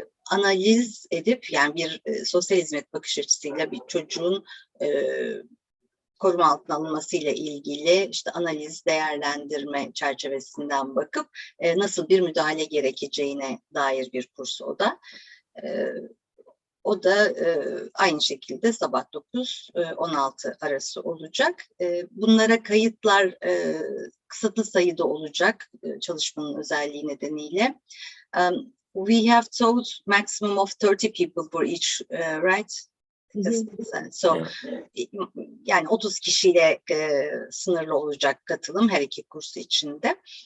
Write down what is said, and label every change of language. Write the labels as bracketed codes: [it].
[tr] Analiz edip, yani bir sosyal hizmet bakış açısıyla bir çocuğun koruma altına alınmasıyla ilgili işte analiz, değerlendirme çerçevesinden bakıp nasıl bir müdahale gerekeceğine dair bir kurs o da. O da aynı şekilde sabah 9-16 arası olacak. Bunlara kayıtlar kısıtlı sayıda olacak çalışmanın özelliği nedeniyle. [en] We have told maximum of 30 people for each, right? [tr] So, yani 30 kişiyle sınırlı olacak katılım her iki kursu içinde.